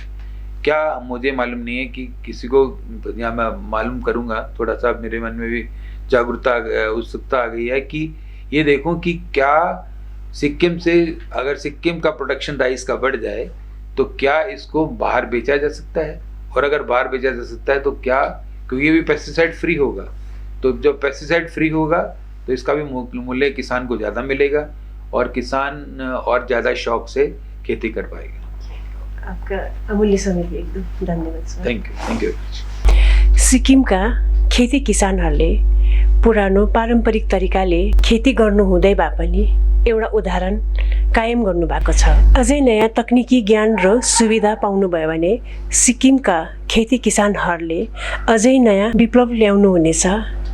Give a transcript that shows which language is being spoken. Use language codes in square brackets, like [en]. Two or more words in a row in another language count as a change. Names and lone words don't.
[hi] क्या मुझे मालूम नहीं है कि किसी को, या मैं मालूम करूँगा, थोड़ा सा मेरे मन में भी जागरूकता, उत्सुकता आ गई है कि ये देखूं कि क्या सिक्किम से, अगर सिक्किम का प्रोडक्शन राइस का बढ़ जाए तो क्या इसको बाहर बेचा जा सकता है, और अगर बाहर बेचा जा सकता है तो क्या, क्योंकि ये भी पेस्टिसाइड फ्री होगा, तो जब पेस्टिसाइड फ्री होगा तो इसका भी मूल्य किसान को ज़्यादा मिलेगा और किसान और ज़्यादा शौक से खेती कर पाएगा। आपका अमूल्य समय के एकदम धन्यवाद सर। [en] thank you. [ne] सिक्किमका खेती किसानहरूले पुरानो पारम्परिक तरिकाले खेती गर्नु हुँदै भए पनि एउटा उदाहरण कायम गर्नुभएको छ। अझै नयाँ तकनिकी ज्ञान र सुविधा पाउनुभयो भने सिक्किमका खेती किसानहरूले अझै नयाँ विप्लव ल्याउनु हुनेछ।